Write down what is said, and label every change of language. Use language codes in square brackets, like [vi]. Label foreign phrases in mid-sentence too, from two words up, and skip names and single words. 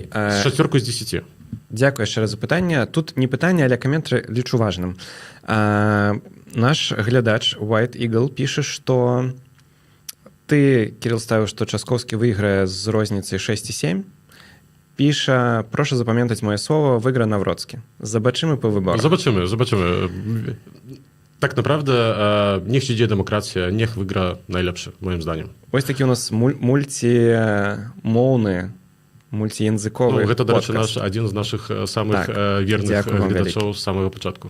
[be] 6 з 10. Дзякую яшчэ раз за пытанне. Тут не пытанне, але каментар лічу важным. Наш глядач White Eagle піша, што ты, Кірыл, ставіў, што Часкоўскі выйграе з розніцай 6,7. Піша, [pl] proszę zapamiętać moje słowo, [be] выйграе Навроцкі. [pl] Zobaczymy po wyborach. Забачымы. Tak, naprawdę, niech idzie demokracja, niech wygra najlepszy, moim zdaniem. [be] Вось такі у нас мультимоўны, мультиязыковы гэта, дарэчы, адзін з нашых самых верных гледачоў з самага пачатку.